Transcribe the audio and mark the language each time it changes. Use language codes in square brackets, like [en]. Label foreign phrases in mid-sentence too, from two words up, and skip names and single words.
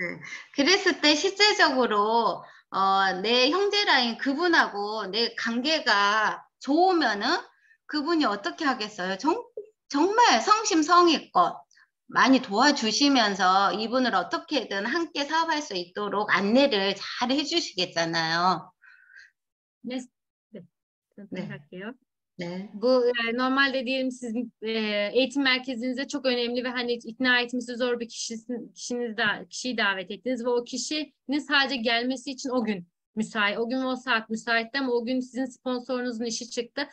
[ko] 그랬을 때 실제적으로 내 형제 라인 그분하고 내 관계가 좋으면은 그분이 어떻게 하겠어요? 정말 성심성의껏 많이 도와주시면서 이분을 어떻게든 함께 사업할 수 있도록 안내를 잘 해주시겠잖아요. 네. [tr] Hareket. [ko] 네. [tr] Bu normalde diyelim siz eğitim merkezinize çok önemli ve hani ikna etmesi zor bir kişiyi davet ettiniz ve o kişinin sadece gelmesi için o gün müsait. O gün o saat müsaitti ama o gün sizin sponsorunuzun işi çıktı.